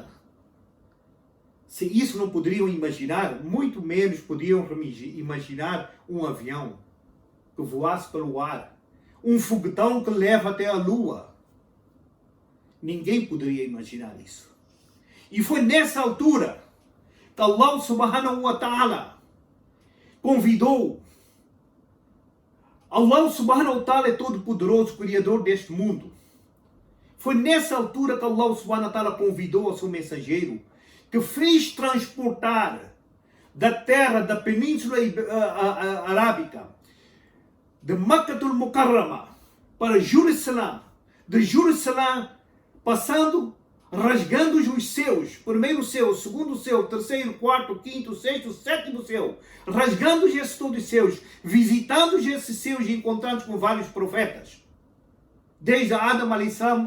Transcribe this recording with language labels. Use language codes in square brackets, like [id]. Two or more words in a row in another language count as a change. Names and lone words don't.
[pt] Se isso não poderiam imaginar, muito menos podiam imaginar um avião que voasse pelo ar, um foguetão que leva até a Lua. Ninguém poderia imaginar isso. E foi nessa altura que [ar] الله سبحانه وتعالى [pt] convidou. [ar] الله سبحانه وتعالى [pt] é todo poderoso, criador deste mundo. Foi nessa altura que [ar] الله سبحانه وتعالى [pt] convidou o seu mensageiro, que fez transportar da terra, da Península Arábica, de Makkatul Mukarrama para Jerusalém, de Jerusalém passando, rasgando os céus, primeiro céu, segundo céu, terceiro, quarto, quinto, sexto, sétimo céu, rasgando esses todos os céus, visitando esses céus e encontrando com vários profetas, desde Adam a.s.